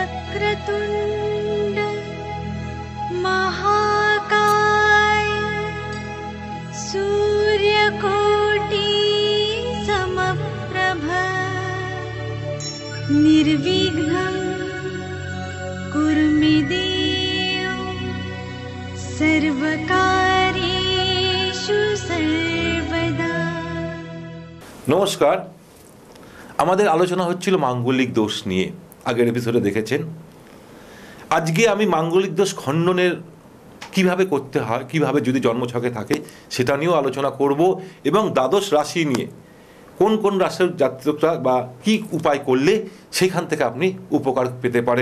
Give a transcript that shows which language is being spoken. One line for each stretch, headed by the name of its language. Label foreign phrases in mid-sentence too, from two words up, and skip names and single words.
Sanskrit: वक्रतुण्ड महाकाय सूर्यकोटि समप्रभ निर्विघ्नं कुरु मे देव सर्वकार्येषु सर्वदा।
Bangla: নমস্কার, আমাদের আলোচনা হচ্ছিল মাঙ্গলিক দোষ নিয়ে। আগের এপিসোডে দেখেছেন। আজকে আমি মাঙ্গলিক দোষ খণ্ডনের কিভাবে করতে হয়, কিভাবে যদি জন্মছকে থাকে সেটা নিয়েও আলোচনা করব, এবং দ্বাদশ রাশি নিয়ে কোন কোন রাশির জাতকরা বা কি উপায় করলে সেখান থেকে আপনি উপকার পেতে পারেন।